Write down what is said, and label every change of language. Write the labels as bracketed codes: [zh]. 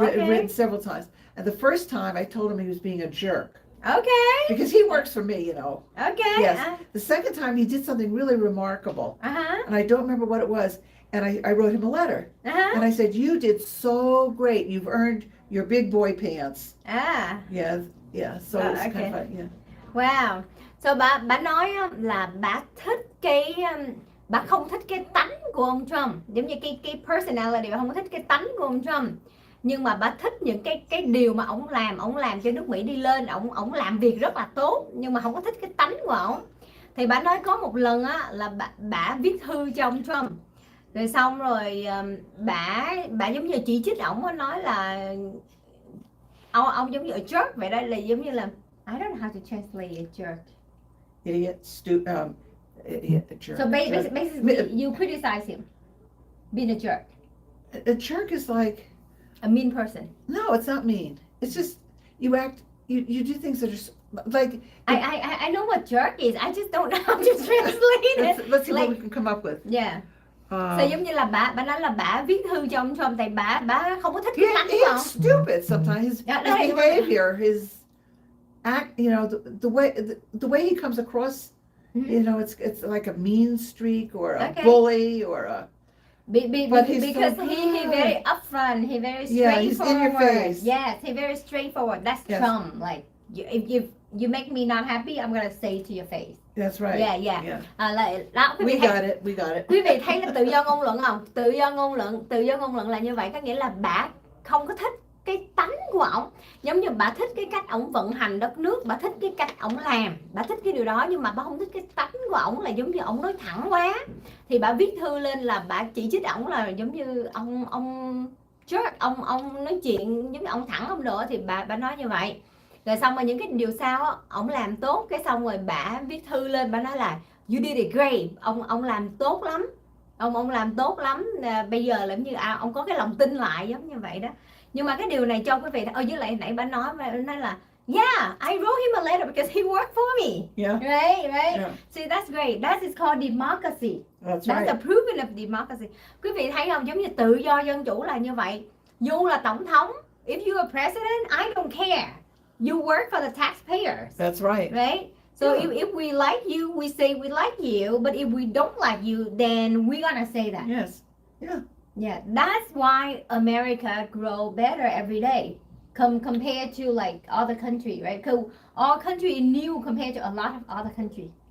[en] I've written several times. And the first time I told him he was being a jerk. Okay. Because he works for me, you know. Okay. Yes. The second time he did something really remarkable. And I don't remember what it was. And I wrote him a letter. And I said, you did so great. You've earned your big boy pants. Yeah. So it's kind of fun. Yeah. Wow. [vi] So bà nói là bà thích bà không thích cái tánh của ông Trump, giống như cái personality, bà không có thích cái tánh của ông Trump, nhưng mà bà thích những cái điều mà ông làm cho nước Mỹ đi lên, ông làm việc rất là tốt, nhưng mà không có thích cái tánh của ông. Thì bà nói có một lần á là bà viết thư cho ông Trump, rồi xong rồi bà giống như chỉ trích ổng, nói là ông giống như a jerk vậy. Đây là giống như là [en] I don't know how to translate a jerk. Idiot, idiot, a jerk. So basically, you criticize him being a jerk. A jerk is like a mean person. No, it's not mean. It's just you do things that are like. I know what jerk is. I just don't know how to translate it. Let's see what we can come up with. Yeah. [vi] So giống như là bà nói là bà viết thư cho ông Trump tại bà không có thích cái tánh của ông. [en] He's stupid sometimes. His behavior, his act, you know, the way he comes across, you know, it's like a mean streak or a bully or a. Because he very upfront, he very straightforward. He's in your face. Yes, he very straightforward. That's Trump. Like if you make me not happy, I'm gonna say it to your face. That's right. Yeah. [vi] Đó, [en] we got it. [vi] Quý vị thấy là tự do ngôn luận không? Tự do ngôn luận là như vậy, có nghĩa là bà không có thích cái tánh của ổng, giống như bà thích cái cách ổng vận hành đất nước, bà thích cái cách ổng làm, bà thích cái điều đó, nhưng mà bà không thích cái tánh của ổng, là giống như ổng nói thẳng quá. Thì bà viết thư lên là bà chỉ trích ổng là giống như ông jerk, ông nói chuyện giống như ông thẳng ông nữa, thì bà nói như vậy. Rồi xong rồi những cái điều sau ổng làm tốt, cái xong rồi bà viết thư lên, bà nói là [en] you did it great, [vi] ông làm tốt lắm, ông làm tốt lắm. Bây giờ là giống như ông có cái lòng tin lại giống như vậy đó. Nhưng mà cái điều này cho quý vị, với lại nãy bà nói là [en] yeah, I wrote him a letter because he worked for me. Yeah. Right. Yeah. See, that's great. That is called democracy. That's right. A proven of democracy. [vi] Quý vị thấy không, giống như tự do dân chủ là như vậy. Dù là tổng thống, [en] if you are president, I don't care. You work for the taxpayers. That's right. Right? So if we like you, we say we like you. But if we don't like you, then we're gonna say that. Yes. Yeah, that's why America grow better every day compared to like other country, right? Because our country is new compared to a lot of other countries.